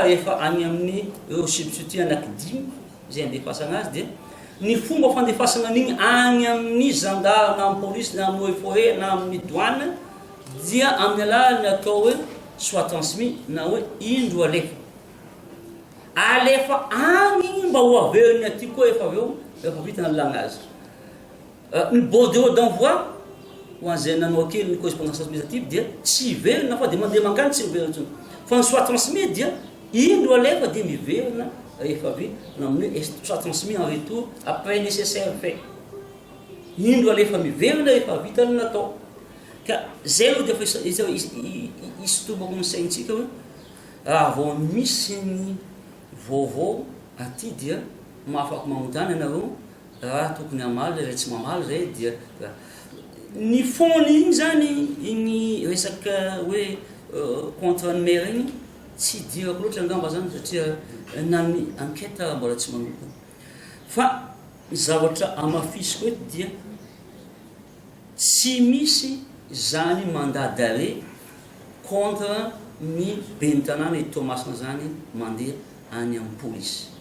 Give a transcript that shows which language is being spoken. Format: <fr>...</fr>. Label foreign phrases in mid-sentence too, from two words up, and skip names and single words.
<mg>rehefa any amin'ny substitut anaky 10 zay andefasana azy dia ny fomba fandefasana an'igny any amin'ny gendarme na amin'ny police na amin'ny forêt na amin'ny douane dia amin'ny alalany atao hoe</mg> <fr>soit transmis</fr> <mg>na hoe indro alefa agny mba ho averiny aty koa efa aveo efa vita nalagna azy. Ny</mg> <fr>bordereau d'envoi</fr> <mg>ho an'izay nanao kely ny</mg> <fr>correspondance administrative</fr> <mg>dia tsy iverina fa dia mandeha mangany tsy miverina intsony fa ny</mg> <fr>soit transmis</fr> <mg>dia indro alefa dia miverina rehefa avy na amin'ny</mg> <fr>soit transmis en retour après nécessaire fait.</fr> <mg>Indro alefa miverina rehefa vita ny natao. Ka zay aloha dia fa isotomako ny saintsika hoe raha vao misy ny vaovao aty dia mahafaky magnontany ianareo raha tokony hamaly raha tsy mamaly zay dia ny fony igny zany igny resaka hoe contre ny maire igny tsy dirako loatra angamba zany satria na ny enquête mbola tsy manompony fa ny zavatra amafisiko eto dia tsy misy zany</mg> <fr>mandat d'arrêt contre</fr> <mg>ny ben'ny tanàna eto Toamasina zany mandeha any amin'ny police.</mg>